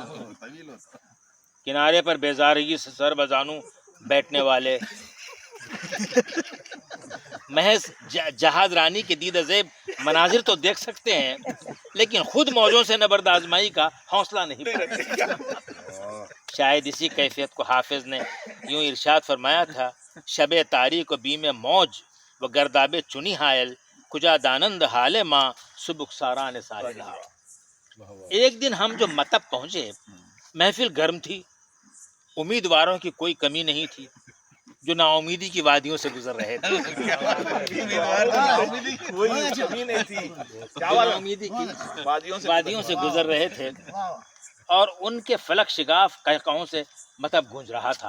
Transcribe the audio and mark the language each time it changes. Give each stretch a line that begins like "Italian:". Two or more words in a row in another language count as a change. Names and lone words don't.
Urdu: کنارے پر بیزارگی سے سر بزانو بیٹھنے والے محض جہاز رانی کے دید زیب مناظر تو دیکھ سکتے ہیں، لیکن خود موجوں سے نبرد آزمائی کا حوصلہ نہیں پاتے۔ شاید اسی کیفیت کو حافظ نے یوں ارشاد فرمایا تھا:
Persian: شب تاریک و بیم موج و گرداب چنی حائل، کجا دانند حال ماں سبک ساران ساحل۔
Urdu: ایک دن ہم جو مطب پہنچے، محفل گرم تھی، امیدواروں کی کوئی کمی نہیں تھی، جو نا امیدی کی وادیوں سے گزر رہے تھے۔ وادیوں سے گزر رہے تھے اور ان کے فلک شگاف قہقہوں سے مطب گونج رہا تھا۔